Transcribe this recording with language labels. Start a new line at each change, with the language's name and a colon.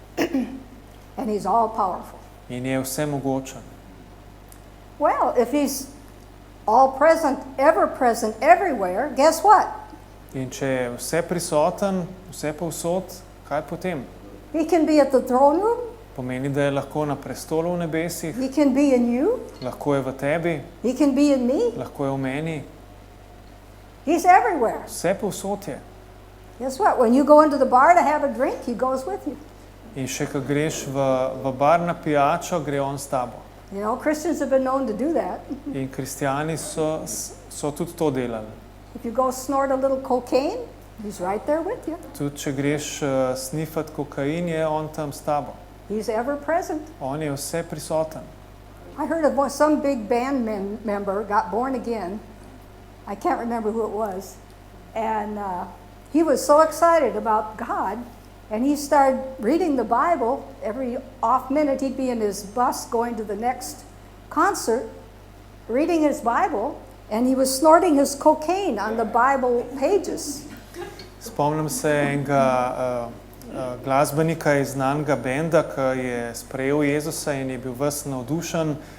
English: And he's all-powerful.
Slovenian: In je vse mogočen.
English: Well, if he's all-present, ever-present, everywhere, guess what?
Slovenian: In če je vse prisoten, vse povsod, kaj potem?
English: He can be at the throne room.
Slovenian: Pomeni, da je lahko na prestolu v nebesih,
English: He can be in you.
Slovenian: lahko je v tebi,
English: He can be in me.
Slovenian: lahko je v meni,
English: He's everywhere.
Slovenian: vse povsod je.
English: Guess what? When you go into the bar to have a drink, he goes with you.
Slovenian: In še ko greš v bar na pijačo, gre on s tabo.
English: You know, Christians have been known to do that.
Slovenian: In kristijani so tudi to delali.
English: If you go snort a little cocaine, he's right there with you.
Slovenian: Tudi če greš snifat kokain, je on tam s tabo.
English: He's ever present.
Slovenian: On je vse prisoten.
English: I heard of some big band member got born again. I can't remember who it was. And he was so excited about God, and he started reading the Bible. Every off minute he'd be in his bus going to the next concert, reading his Bible, and he was snorting his cocaine on the Bible pages.
Slovenian: Spomnim se enega glasbenika iz znanega benda, ki je sprejel Jezusa in je bil ves navdušen